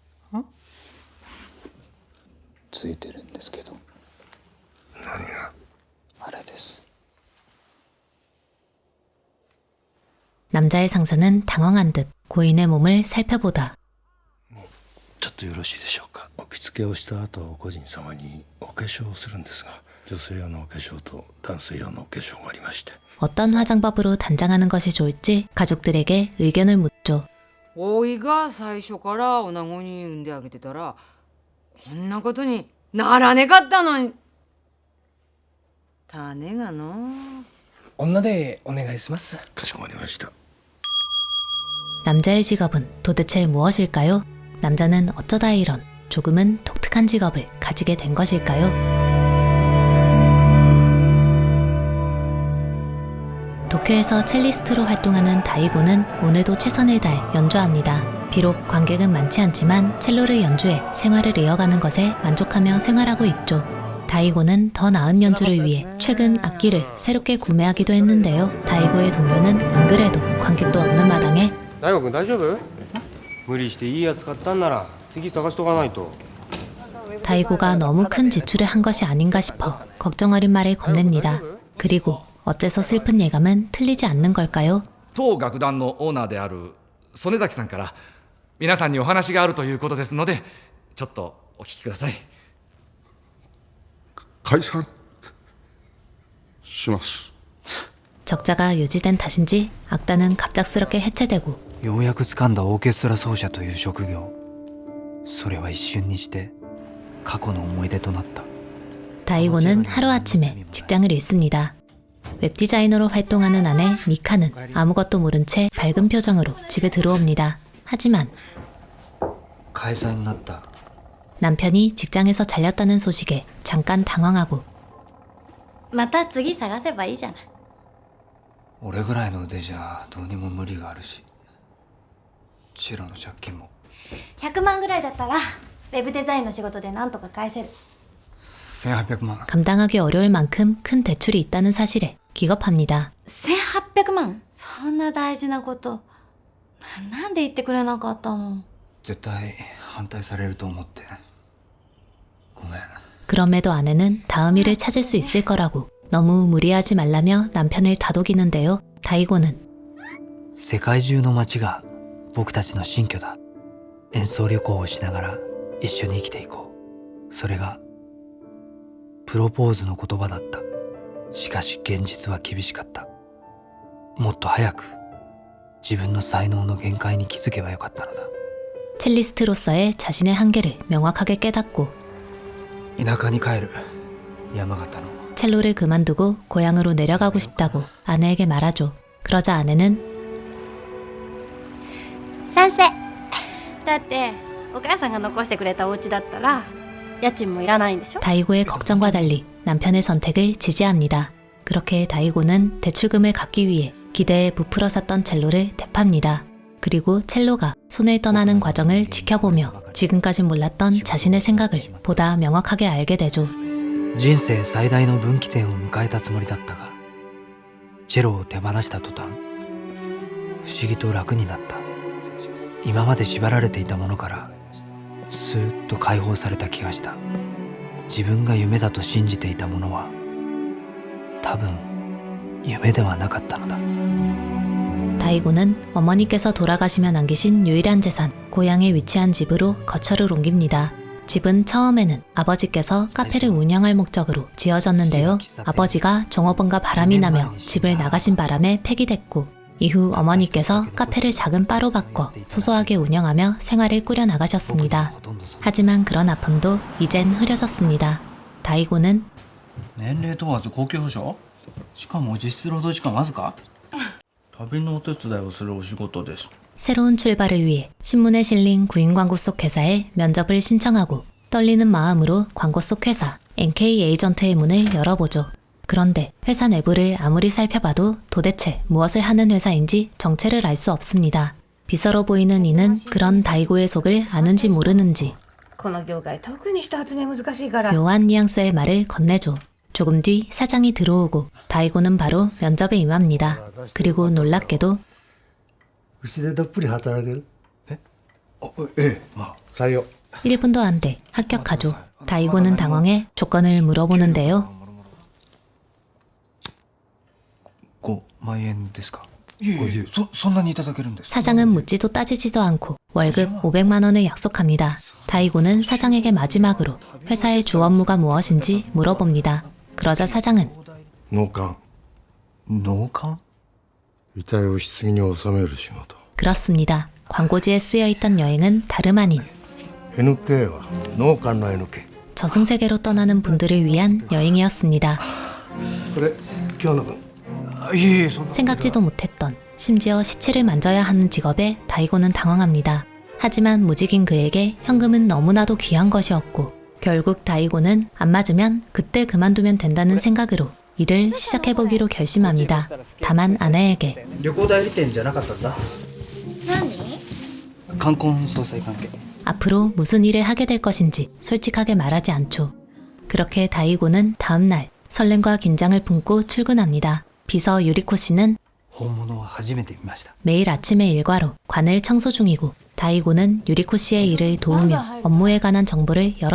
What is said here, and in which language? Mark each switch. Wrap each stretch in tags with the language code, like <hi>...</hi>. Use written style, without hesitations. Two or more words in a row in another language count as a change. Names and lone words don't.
<ja>ついてるんですけど。何が？あれです。</ja> <ko>남자의 상사는 당황한 듯 고인의 몸을 살펴보다</ko> <ja>ちょっとよろしいでしょうか。お着付けをした後、故人様にお化粧をするんですが、女性用のお化粧と男性用のお化粧がありまして。</ja> <ko>어떤 화장법으로 단장하는 것이 좋을지 가족들에게 의견을 묻죠.</ko> <ja>おいが最初から女子に産んであげてたらこんなことにならねかったのに。種がの女でお願いします。かしこまりました。</ja> <ko>남자의 직업은 도대체 무엇일까요? 남자는 어쩌다 이런 조금은 독특한 직업을 가지게 된 것일까요? 도쿄에서 첼리스트로 활동하는 다이고는 오늘도 최선을 다해 연주합니다. 비록 관객은 많지 않지만 첼로를 연주해 생활을 이어가는 것에 만족하며 생활하고 있죠. 다이고는 더 나은 연주를 위해 최근 악기를 새롭게 구매하기도 했는데요. 다이고의 동료는 안 그래도 관객도 없는 마당에</ko> <ja>大吾君大丈夫？無理していいやつ買ったんなら次探しとかないと。</ja> <ko>다이고가 너무 큰 지출을 한 것이 아닌가 싶어 걱정 어린 말을 건넵니다. 그리고 어째서 슬픈 예감은 틀리지 않는 걸까요?</ko> <ja>当楽団のオーナーである曽根崎さんから皆さんにお話があるということですのでちょっとお聞きください。解散します。</ja> <ko>적자가 유지된 탓인지 악단은 갑작스럽게 해체되고</ko> <ja>ようやく掴んだオーケストラ奏者という職業。それは一瞬にして過去の思い出となった。</ja> <ko>다이고는 하루아침에 직장을 잃습니다. 웹디자이너로 활동하는 아내 미카는 아무것도 모른 채 밝은 표정으로 집에 들어옵니다. 하지만</ko> <ja>解散になった。</ja> <ko>남편이 직장에서 잘렸다는 소식에 잠깐 당황하고</ko> <ja>また次探せばいいじゃない。俺ぐらいの腕じゃどうにも無理があるし、チェロの借金も。 100万ぐらいだったらウェブデザインの仕事でなんとか返せる。 1800万。</ja> <ko>감당하기 어려울 만큼 큰 대출이 있다는 사실에 기겁합니다.</ko> <ja>1800 万？そんな大事なことなんで言ってくれなかったの？絶対反対されると思って。ごめん。</ja> <ko>그럼에도 아내는 다음 일을 찾을 수 있을 거라고 너무 무리하지 말라며 남편을 다독이는데요. 다이고는</ko> <ja>世界中の街が僕たちの新居だ。演奏旅行をしながら一緒に生きていこう。それがプロポーズの言葉だった。しかし現実は厳しかった。もっと早く自分の才能の限界に気づけばよかったのだ。</ja> <ko>첼리스트로서의 자신의 한계를 명확하게 깨닫고</ko> <ja>田舎に帰る。山形の。</ja> <ko>첼로를 그만두고 고향으로 내려가고 싶다고 아내에게 말하죠. 그러자 아내는</ko> <ja>賛成。だってお母さんが残してくれたお家だったら家賃もいらないんでしょ。</ja> <ko>다이고의 걱정과 달리 남편의 선택을 지지합니다. 그렇게 다이고는 대출금을 갚기 위해 기대에 부풀어 샀던 첼로를 되팝니다. 그리고 첼로가 손을 떠나는 과정을 지켜보며 지금까지 몰랐던 자신의 생각을 보다 명확하게 알게 되죠.</ko> <ja>人生最大の分岐点を迎えたつもりだったが、チェロを手放した途端、不思議と楽になった。今まで縛られていたものからスーッと解放された気がした。自分が夢だと信じていたものは多分夢ではなかったのだ。</ja> <ko>다이고는 어머니께서 돌아가시며 남기신 유일한 재산, 고향에 위치한 집으로 거처를 옮깁니다. 집은 처음에는 아버지께서 카페를 운영할 목적으로 지어졌는데요. 아버지가 종업원과 바람이 나며 집을 나가신 바람에 폐기됐고, 이후 어머니께서 카페를 작은 바로 바꿔 소소하게 운영하며 생활을 꾸려나가셨습니다. 하지만 그런 아픔도 이젠 흐려졌습니다. 다이고는</ko> <ja>年齢問わず高級保障、しかも実質労働時間わずか。旅のお手伝いをするお仕事です。</ja> <ko>새로운 출발을 위해 신문에 실린 구인 광고 속 회사에 면접을 신청하고 떨리는 마음으로 광고 속 회사 NK 에이전트의 문을 열어보죠. 그런데 회사 내부를 아무리 살펴봐도 도대체 무엇을 하는 회사인지 정체를 알 수 없습니다. 비서로 보이는 이는 그런 다이고의 속을 아는지 모르는지</ko> <ja>この業界特に人集め難しいから</ja> <ko>묘한 뉘앙스의 말을 건네줘. 조금 뒤 사장이 들어오고 다이고는 바로 면접에 임합니다. 그리고 놀랍게도</ko> <ja>うちでどっぷり働ける？ええ、まあ。採用。</ja> <ko>1분도 안 돼 합격하죠. 다이고는 당황해 조건을 물어보는데요.</ko> <ja>5 万円ですか。いえいえ、そんなにいただけるんですか。</ja> <ko>사장은 묻지도 따지지도 않고 월급 500만 원을 약속합니다. 다이고는 사장에게 마지막으로 회사의 주 업무가 무엇인지 물어봅니다. 그러자 사장은</ko> <ja>納棺。納棺。遺体を棺に納める仕事。</ja> <ko>그렇습니다. 광고지에 쓰여있던 여행은 다름 아닌</ko> <ja>NK は納棺の NK。</ja> <ko>저승세계로 떠나는 분들을 위한 여행이었습니다.</ko> <ja>これ今日の分。いえいえ、そんな。</ja> <ko>생각지도 못했던 심지어 시체를 만져야 하는 직업에 다이고는 당황합니다. 하지만 무직인 그에게 현금은 너무나도 귀한 것이었고 결국 다이고는 안 맞으면 그때 그만두면 된다는 생각으로 일을 시작해보기로 결심합니다. 다만 아내에게</ko> <ja>旅行代理店じゃなかったんだ。何？冠婚葬祭関係。</ja> <ko>앞으로 무슨 일을 하게 될 것인지 솔직하게 말하지 않죠. 그렇게 다이고는 다음날 설렘과 긴장을 품고 출근합니다. 비서 유리코 씨는</ko> <ja>本物は初めて見ました。</ja> <ko>매일 아침에 일과로 관을 청소 중이고 다이고는 유리코 씨의 일을 도우며 업무에 관한 정보를 여러</ko>